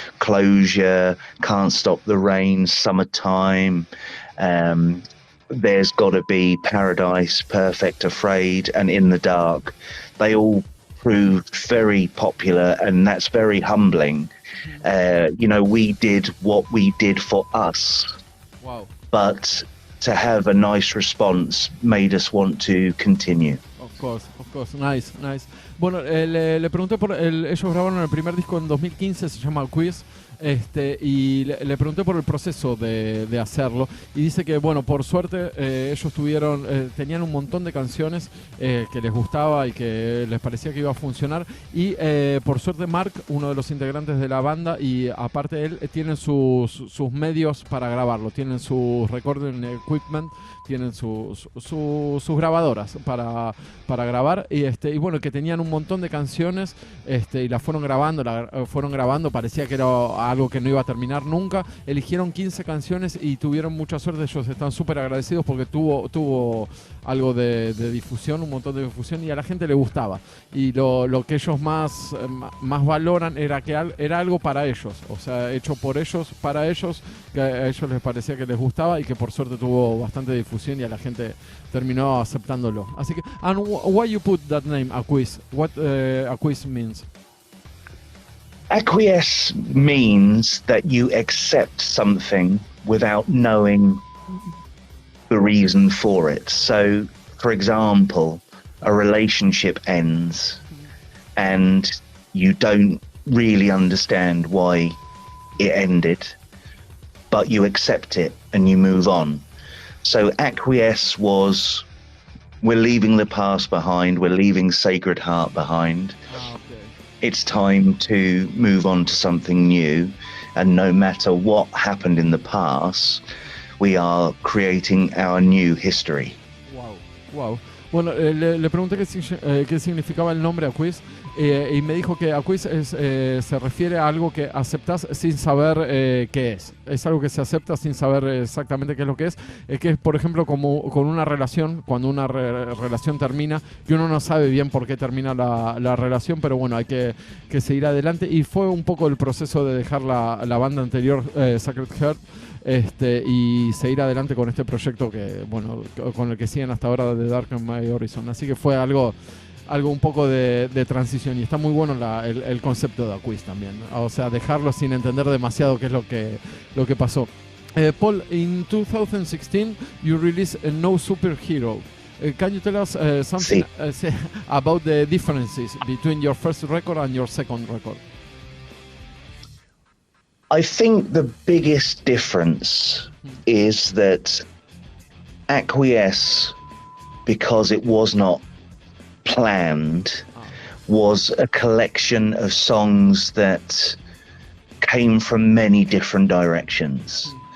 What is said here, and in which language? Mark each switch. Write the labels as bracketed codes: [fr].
[en] Closure, Can't Stop the Rain, Summertime, There's Gotta Be, Paradise, Perfect, Afraid, and In the Dark. They all proved very popular, and that's very humbling. We did what we did for us. Wow. But to have a nice response made us want to continue. Of course. Nice. [es] Bueno, le pregunté ellos grabaron el primer disco en 2015, se llama Quiz. Y le pregunté por el proceso de hacerlo, y dice que bueno, por suerte ellos tenían un montón de canciones que les gustaba y que les parecía que iba a funcionar, y por suerte Mark, uno de los integrantes de la banda, y aparte él, tienen sus medios para grabarlo, tienen su recording equipment, tienen sus grabadoras para grabar, y bueno, que tenían un montón de canciones, y las fueron grabando, parecía que era algo que no iba a terminar nunca. Eligieron 15 canciones y tuvieron mucha suerte. Ellos están súper agradecidos porque tuvo algo de difusión, un montón de difusión, y a la gente le gustaba. Y lo que ellos más valoran era que era algo para ellos, o sea, hecho por ellos, para ellos, que a ellos les parecía que les gustaba y que por suerte tuvo bastante difusión y a la gente terminó aceptándolo. Así que, [en] and why you put that name, Acquiesce? What acquiesce means? Acquiesce means that you accept something without knowing the reason for it. So, for example, a relationship ends and you don't really understand why it ended, but you accept it and you move on. So acquiesce was, we're leaving the past behind, we're leaving Sacred Heart behind. Okay. It's time to move on to something new, and no matter what happened in the past, we are creating our new history. Wow. [es] Bueno, le pregunté qué significaba el nombre Acquiesce, y me dijo que Acquiesce se refiere a algo que aceptas sin saber qué es. Es algo que se acepta sin saber exactamente qué es lo que es. Que es, por ejemplo, como con una relación, cuando una relación termina y uno no sabe bien por qué termina la relación, pero bueno, hay que seguir adelante. Y fue un poco el proceso de dejar la banda anterior, Sacred Heart, y seguir adelante con este proyecto que, bueno, con el que siguen hasta ahora de Dark and My Horizon. Así que fue algo un poco de transición, y está muy bueno el concepto de Acquiesce también, o sea, dejarlo sin entender demasiado qué es lo que pasó. [en] Paul, in 2016 you released No Superhero. Can you tell us something about the differences between your first record and your second record? I think the biggest difference is that Acquiesce, because it was not planned, was a collection of songs that came from many different directions.